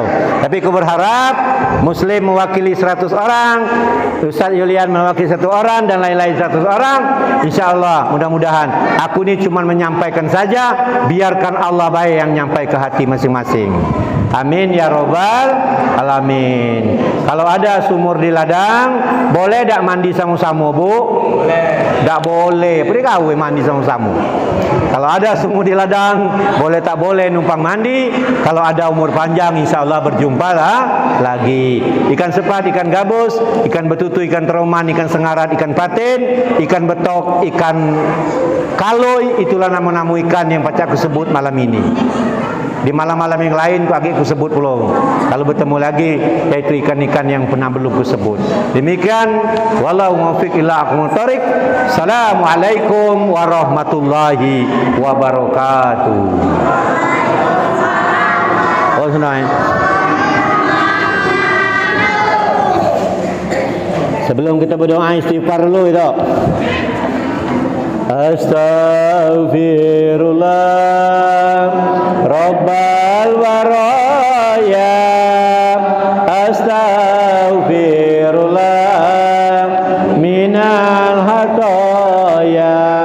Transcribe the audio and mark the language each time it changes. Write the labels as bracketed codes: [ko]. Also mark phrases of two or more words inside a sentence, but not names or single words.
[ms] Tapi aku berharap Muslim mewakili 100 orang, Ustaz Yulian mewakili 1 orang dan lain-lain 100 orang. [ar] إن شاء الله [ms] mudah-mudahan aku ini cuma menyampaikan saja, biarkan Allah baik yang nyampai ke hati masing-masing. [ar] آمين يا رب العالمين. [ms] Kalau ada sumur di ladang, boleh tak mandi sama-sama bu? Boleh. Tak boleh. Pergi kau mandi sama-sama. Kalau ada sumur di ladang, boleh tak boleh numpang mandi. Kalau ada umur panjang, [ar] إن شاء الله [ms] berjumpa lah lagi. Ikan sepat, ikan gabus, ikan betutu, ikan teroman, ikan sengarat, ikan patin, ikan betok, ikan kaloi, itulah nama-nama ikan yang pacak aku sebut malam ini. Di malam-malam yang lain pagi aku sebut pula. Kalau bertemu lagi, yaitu ikan-ikan yang pernah belum aku sebut. Demikian, [ar] والله الموفق إلى أقوم الطريق. السلام عليكم ورحمة الله وبركاته. [ms] Oh, senang. Sebelum kita berdoa istighfar dulu itu. [ar] أستغفر الله رب البرايا. أستغفر الله من الخطايا.